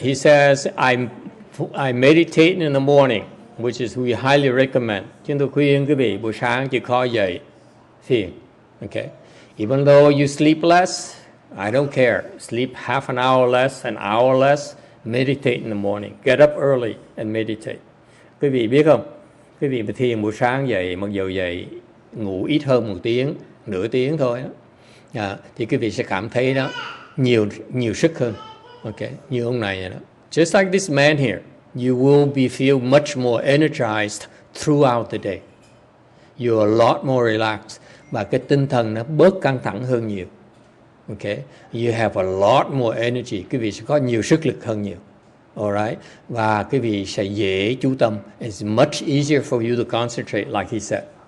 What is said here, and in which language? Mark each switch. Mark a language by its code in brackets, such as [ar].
[en] He says, I meditate in the morning, which is we highly recommend. [vi] Chúng tôi khuyên quý vị buổi sáng chịu khó dậy thiền. Okay. [en] Even though you sleep less, I don't care. Sleep half an hour less, an hour less. Meditate in the morning. Get up early and meditate. [vi] Quý vị biết không? Quý vị mà thiền buổi sáng dậy, mặc dù dậy ngủ ít hơn một tiếng, nửa tiếng thôi đó, thì quý vị sẽ cảm thấy đó nhiều sức hơn. Okay, như ông này đó. [en] Just like this man here, you will feel much more energized throughout the day. You're a lot more relaxed. [vi] Và cái tinh thần nó bớt căng thẳng hơn nhiều. [en] Okay, you have a lot more energy. [vi] Quý vị sẽ có nhiều sức lực hơn nhiều. Alright, và quý vị sẽ dễ chú tâm. [en] It's much easier for you to concentrate, like he said.